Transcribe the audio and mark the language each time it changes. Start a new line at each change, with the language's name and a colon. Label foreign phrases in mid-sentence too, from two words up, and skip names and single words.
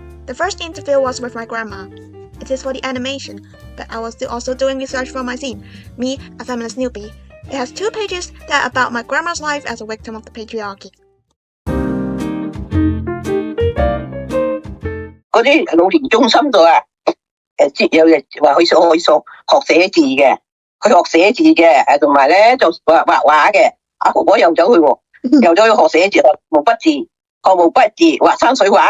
English: The first interview was with my grandma. It is for the animation, but I was also doing research for my zine, Me, a Feminist Newbie. It has 2 pages that are about my grandma's life as a victim of the patriarchy.
Cantonese: 嗰啲老年中心度啊，有人話去學寫字嘅，佢學寫字嘅，同埋咧就畫畫嘅。阿婆婆又走去喎，又走去學寫字，學毛筆字，畫山水畫。